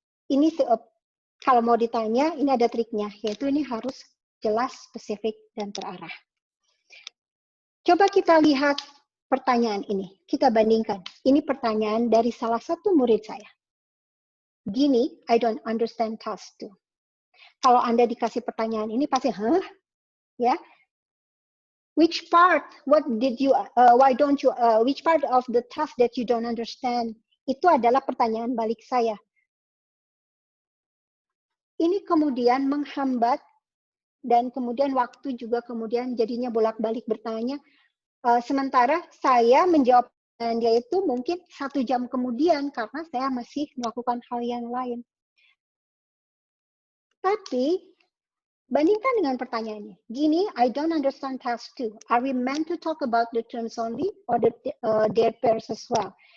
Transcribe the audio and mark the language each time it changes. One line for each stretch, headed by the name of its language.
Indonesian: Ini kalau mau ditanya, ini ada triknya, yaitu ini harus jelas, spesifik, dan terarah. Coba kita lihat pertanyaan ini. Kita bandingkan. Ini pertanyaan dari salah satu murid saya. Gini,
English: I don't understand task 2.
Indonesian: Kalau Anda dikasih pertanyaan ini pasti, ya.
English: Which part? What did you? Why don't you? Which part of the task that you don't understand?
Indonesian: Itu adalah pertanyaan balik saya. Ini kemudian menghambat dan kemudian waktu juga kemudian jadinya bolak-balik bertanya. Sementara saya menjawab dia itu mungkin 1 jam kemudian karena saya masih melakukan hal yang lain. Tapi bandingkan dengan pertanyaannya. Gini,
English: I don't understand task 2. Are we meant to talk about the terms only or their pairs as well?